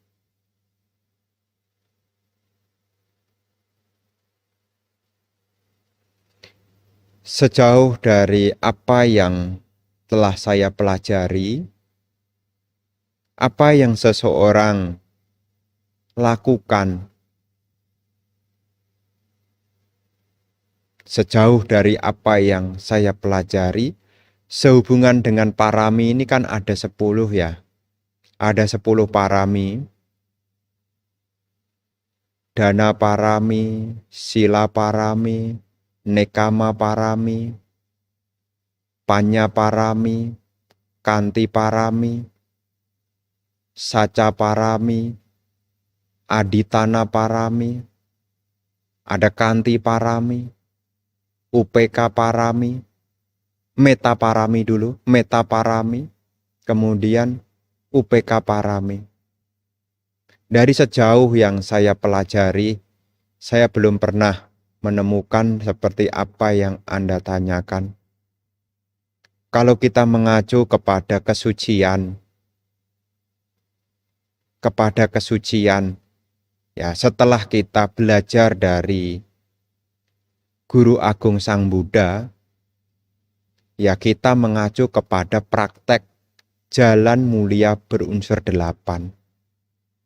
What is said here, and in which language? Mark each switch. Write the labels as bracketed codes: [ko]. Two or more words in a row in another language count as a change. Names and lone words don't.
[id] Sejauh dari apa yang telah saya pelajari, apa yang seseorang lakukan, sejauh dari apa yang saya pelajari, sehubungan dengan parami ini kan ada 10 ya. Ada 10 parami. [pi] Dana parami, sila parami, nekama parami, panya parami, kanti parami, saca parami, aditana parami, ada kanti parami, upeka parami, meta parami dulu, meta parami, kemudian upeka parami. [id] Dari sejauh yang saya pelajari, saya belum pernah menemukan seperti apa yang Anda tanyakan. Kalau kita mengacu kepada kesucian, ya setelah kita belajar dari Guru Agung Sang Buddha, ya kita mengacu kepada praktek jalan mulia berunsur 8.